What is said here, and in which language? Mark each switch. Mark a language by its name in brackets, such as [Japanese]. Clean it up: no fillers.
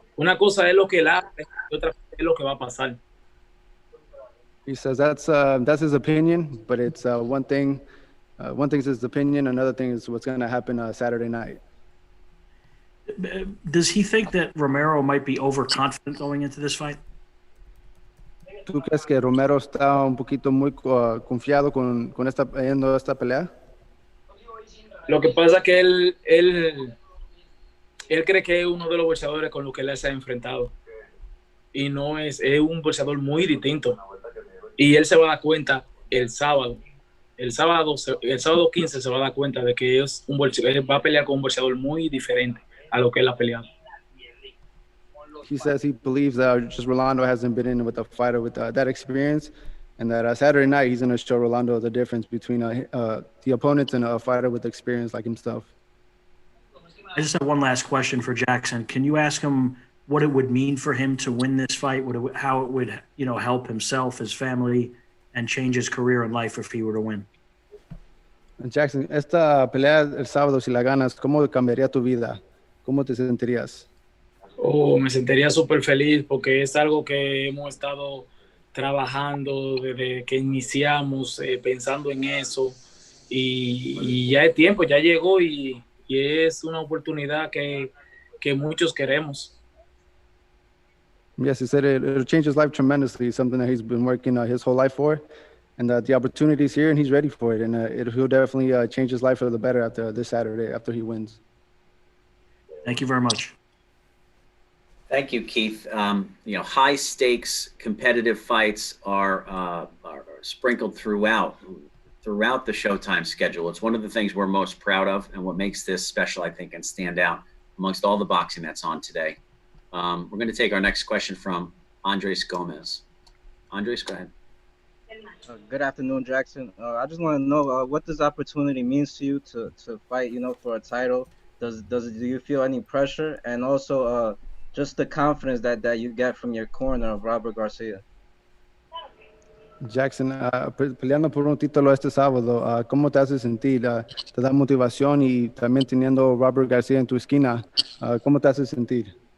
[Spanish] Una cosa es lo que él hace y otra cosa es lo que va a pasar. [English] He says that's his opinion, but it's one thing is his opinion, another thing is what's going to happen Saturday night. Does he think that Romero might be overconfident going into this fight? [Spanish] ¿Tú crees que Romero está un poquito muy confiado con esta pelea? Lo que pasa es que él cree que es uno de los boxeadores con los que él se ha enfrentado. Y no es un boxeador muy distinto. Y él se va a dar cuenta el sábado. El sábado 15 se va a dar cuenta de que él va a pelear con un boxeador muy diferente a lo que él ha peleado. [English] He says he believes that just Rolando hasn't been in with a fighter with that experience, and that Saturday night he's going to show Rolando the difference between the opponents and a fighter with experience like himself. I just have one last question for Jackson. Can you ask him what it would mean for him to win this fight? How it would help himself, his family, and change his career in life if he were to win? [Spanish] Jackson, esta pelea el sábado, si la ganas, ¿cómo cambiaría tu vida? ¿Cómo te sentirías? Oh, me sentiría súper feliz porque es algo que hemos estado trabajando desde que iniciamos, pensando en eso y ya es tiempo, ya llegó y es una oportunidad que muchos queremos. [English] Yes, he said it'll change his life tremendously, something that he's been working his whole life for. And the opportunity is here and he's ready for it. And he'll definitely change his life for the better after this Saturday, after he wins. Thank you very much. Thank you, Keith. High stakes competitive fights are sprinkled throughout the Showtime schedule. It's one of the things we're most proud of and what makes this special, I think, and stand out amongst all the boxing that's on today. We're going to take our next question from Andres Gomez. Andres, go ahead. Good afternoon, Jackson. I just want to know what this opportunity means to you to fight, for a title. Do you feel any pressure, and also just the confidence that you get from your corner of Robert Garcia? [Spanish] Jackson, peleando por un título este sábado, ¿cómo te hace sentir? ¿Te da motivación y también teniendo Robert Garcia en tu esquina, cómo te hace sentir?